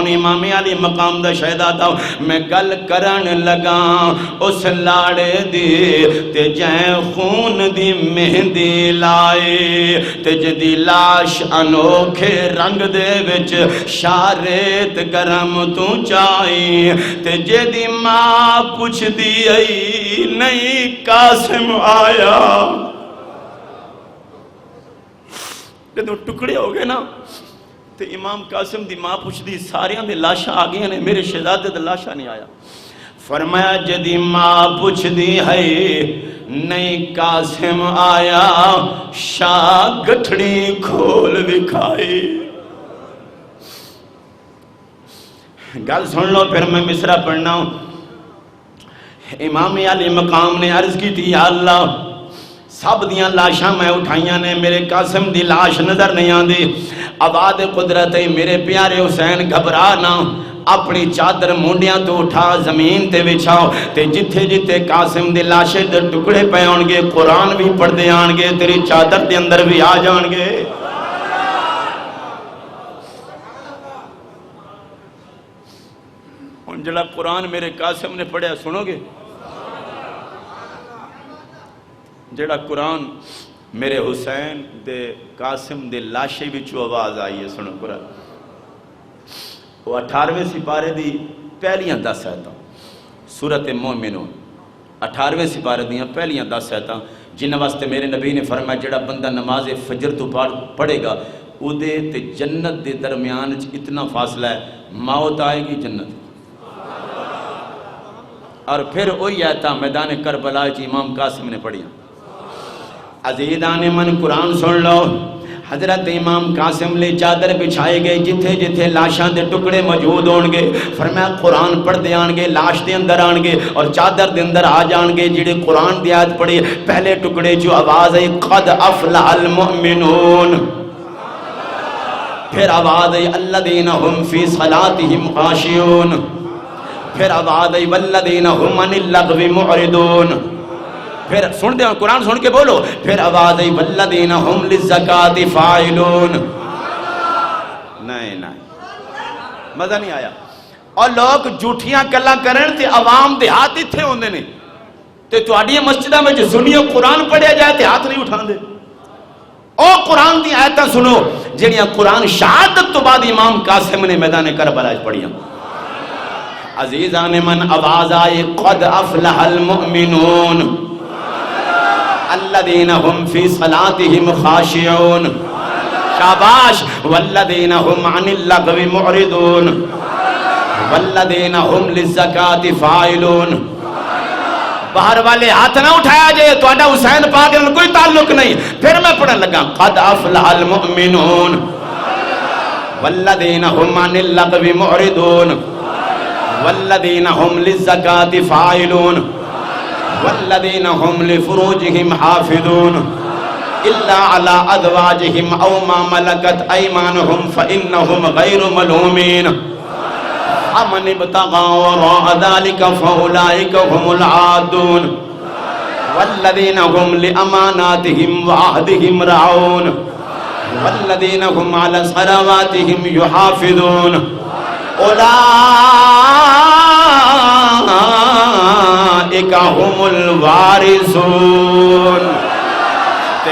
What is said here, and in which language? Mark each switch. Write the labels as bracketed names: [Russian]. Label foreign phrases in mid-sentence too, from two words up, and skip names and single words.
[Punjabi] امام علی مقام دا شہزادہ، میں گل کرن لگا اس لاڑے دی تے جے خون دی مہندی لائے، تے جدی لاش انوکھے رنگ دے وچ شاریت گرم تو چائی، تے جدی ماں پوچھ دی ای نہیں قاسم آیا، جدو ٹکڑے ہو گئے نا تے امام قاسم دی ماں پوچھ دی ساریاں دے لاشاں آ گئے نے، میرے شہزادے دے لاشاں نہیں آیا۔ فرمایا جدی ماں پوچھ دی ہے نہیں قاسم آیا، شاہ گٹھڑی کھول دکھائی۔ گل سن لو پھر میں مصرع پڑھنا ہوں۔ امام علی مقام نے عرض کی تھی، یا اللہ سب دیاں لاشاں میں اٹھائیاں نے، میرے قاسم دی لاش نظر نہیں آندی۔ آباد قدرت ہے میرے پیارے حسین، گھبرا نہ، اپنی چادر مونڈیاں تو اٹھا زمین تے بچھاؤ، تے جتھے جتھے قاسم دی لاشے دے ٹکڑے پے ہون گے، قرآن بھی پڑھ دے آن گے، تیری چادر دے اندر بھی آ جان گے۔ ان جڑا قرآن میرے قاسم نے پڑھیا سنو گے؟ جڑا قرآن میرے حسین دے قاسم دے لاشے بچو آواز آئی ہے، سنو قرآن۔ وہ 18ویں سپارے دی پہلیاں 10 آیتاں، سورۃ مومنون 18ویں سپارے دیاں پہلیاں 10 آیتاں، جن واسطے میرے نبی نے فرمایا جڑا بندہ نماز فجر تو پڑھے گا او دے تے جنت دے درمیان اتنا فاصلہ ہے، موت آئے گی جنت۔ اور پھر وہی آیتاں میدان کربلا امام قاسم نے پڑھیاں۔ [Persian] عزیزان من [Punjabi] قرآن سن لو، حضرت امام قاسم لے چادر بچھائے گئے، جتھے جتھے لاشاں دے ٹکڑے موجود ہون گے، فرمایا قرآن پڑھ دے آن گے، لاش دے اندر آن گے اور چادر دے اندر آ جان گے۔ جڑے قرآن دی آیت پڑھے پہلے ٹکڑے جو آواز ہے [Arabic] قد افلح المؤمنون، [Punjabi] پھر آواز ہے [Arabic] الذین هم فی صلاتهم خاشعون، [Punjabi] پھر آواز ہے [Arabic] والذین هم عن اللغو معرضون، [Punjabi] پھر سن دے قرآن سن کے بولو، پھر آواز ہے [Arabic] والذین هم للزکاۃ فاعلون۔ [Punjabi] نہیں مزہ نہیں آیا۔ اور لوگ جھوٹیاں گلاں کرن تے عوام دے ہاتھ ایتھے ہوندے نے، تے تہاڈیاں مسجداں وچ سنیو قرآن پڑھیا جائے تے ہاتھ نہیں اٹھاندے۔ او قرآن دی آیتاں سنو جڑیاں قرآن شہادت تو بعد امام قاسم نے میدان کربلا پڑھیاں۔ [Persian] عزیزان من [Punjabi] آواز آئے [Arabic] قد افلح المؤمنون الذین هم فی صلاتهم خاشعون، [Punjabi] شاباش، [Arabic] والذین هم عن اللغو معرضون والذین هم للزکاۃ فاعلون۔ [Punjabi] باہر والے ہاتھ نہ اٹھایا جائے، تو آڈا حسین پاک نے کوئی تعلق نہیں۔ پھر میں پڑھنے لگا [Arabic] قد افلح المؤمنون والذین هم عن اللغو معرضون والذین هم للزکاۃ فاعلون والذین هم لفروجهم حافظون الا على ازواجهم او ما ملكت ايمانهم فانهم غير ملومين فمن ابتغى وراء ذلك فاولئك هم العادون والذین هم لاماناتهم وعهدهم راعون والذین هم على صلواتهم يحافظون اولئک هم الوارثون۔